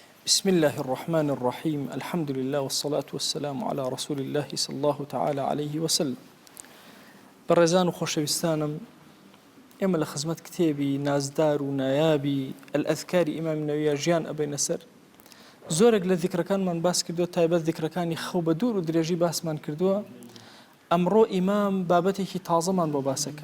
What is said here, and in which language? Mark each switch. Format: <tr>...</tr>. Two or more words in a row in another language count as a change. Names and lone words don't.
<ar>بسم الله الرحمن الرحيم الحمد لله والصلاة والسلام على رسول الله صلى الله تعالى عليه وسلم.</ar> <ckb>بەڕێزان و خۆشەویستانم، ئێمە لە خزمەت کتێبی نازدار و نایابی ئەلئەذکاری ئیمامی نەوویە ژیان ئەبەینە سەر. زۆرێک لە ذیکرەکانمان باس کردووە، تایبەت ذیکرەکانی خەو بە دوور و درێژی باسمان کردووە. ئەمڕۆ ئیمام بابەتێکی تازەمان بۆ باسەکە.</ckb>